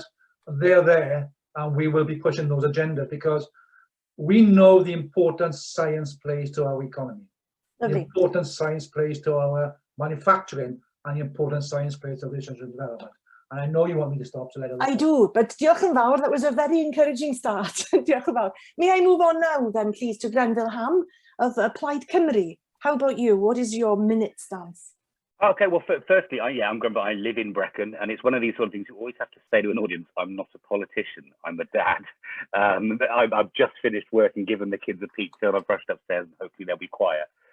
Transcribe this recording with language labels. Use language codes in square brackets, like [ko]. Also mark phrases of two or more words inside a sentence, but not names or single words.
[en] They're there, and we will be pushing those agendas because we know the importance science plays to our economy, the importance science plays to our manufacturing, and the importance science plays to research and development. And I know you want me to stop, so let us. I do, but [cy] diolch yn fawr. [en] That was a very encouraging start. [cy] Diolch yn fawr. [en] May I move on now then, please, to Grenville Ham of Applied Cymru. How about you? What is your minute stance? Okay, well, firstly, I'm Grenville. I live in Brecon, and it's one of these sort of things you always have to say to an audience. I'm not a politician. I'm a dad. I've just finished work and given the kids a pizza, and I've brushed upstairs, and hopefully they'll be quiet.